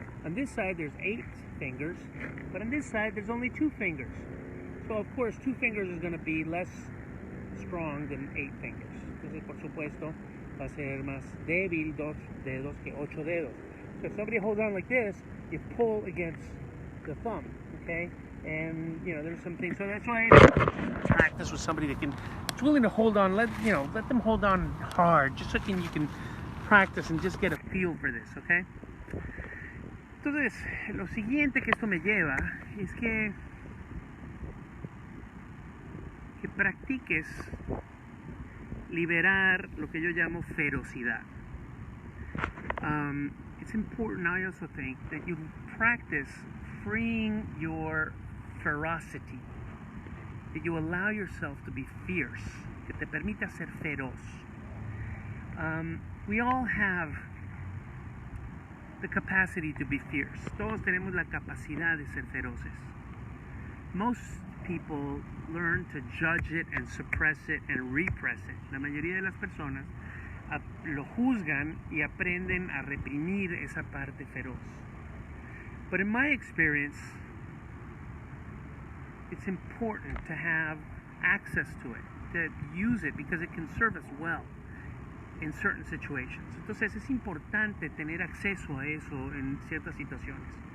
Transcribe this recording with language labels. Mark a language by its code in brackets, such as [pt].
[en] On this side there's 8 fingers, but on this side there's only 2 fingers. So of course 2 fingers is going to be less strong than 8 fingers. [es] Entonces por supuesto va a ser más débil 2 dedos que 8 dedos. [en] So if somebody holds on like this, you pull against the thumb, okay? And there's some things. So that's why I practice with somebody that is willing to hold on. Let them hold on hard, just so you can practice and just get a feel for this, okay? [es] Entonces, lo siguiente que esto me lleva es que practiques liberar lo que yo llamo ferocidad. [en] It's important, I also think, that you practice freeing your ferocity, that you allow yourself to be fierce, [es] que te permita ser feroz. [en] We all have the capacity to be fierce. [es] Todos tenemos la capacidad de ser feroces. [en] Most people learn to judge it and suppress it and repress it. [es] La mayoría de las personas lo juzgan y aprenden a reprimir esa parte feroz. [en] But in my experience, it's important to have access to it, to use it, because it can serve us well in certain situations. [es] Entonces es importante tener acceso a eso en ciertas situaciones.